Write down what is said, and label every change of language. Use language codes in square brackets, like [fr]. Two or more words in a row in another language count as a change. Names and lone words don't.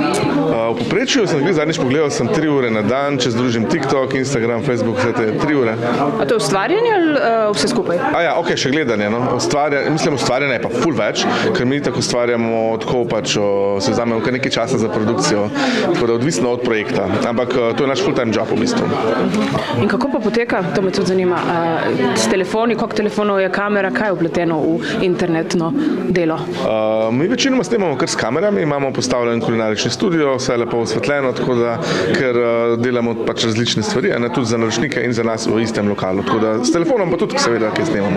[sl] V povprečju sem zadnjič pogledal, sem 3 ure na dan, če združim TikTok, Instagram, Facebook, vse te 3 ure. A to je ustvarjanje ali vse skupaj? Ok, še gledanje, no. Ustvarjanje je pa ful več, ker mi tako ustvarjamo, tako pač se vzamemo kar nekaj časa za produkcijo, tako da odvisno od projekta, ampak to je naš [en] full time job [sl] v bistvu. In kako pa poteka, to me tudi zanima, s telefoni, koliko telefonov je kamera, kaj je vpleteno v internetno delo? Mi večinoma snemamo kar s kamerami, imamo postavljen kulinarični studio, vse je lepo osvetljeno, tako da, ker delamo pač različne stvari, tudi za naročnike in za nas v istem lokalu, tako da s telefonom pa tudi seveda, kaj snemamo.